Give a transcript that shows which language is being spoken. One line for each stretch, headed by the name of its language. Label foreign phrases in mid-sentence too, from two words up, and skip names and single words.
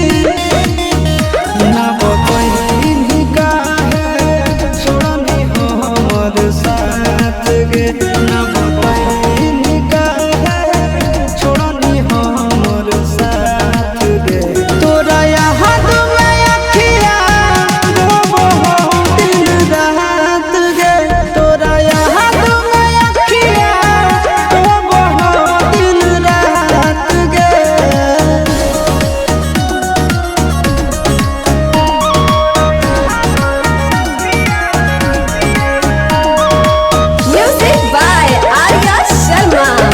Angika: ना बतैनी काहे छोड़नी हो हमर साथ गे ना बतैनी काहे छोड़नी हो हमर साथ गे तोरा याद में अखिया रोबो हो दिन रात गे तोरा याद में अखिया रोबो हो दिन रात गे।
English: Music by Arya Sharma.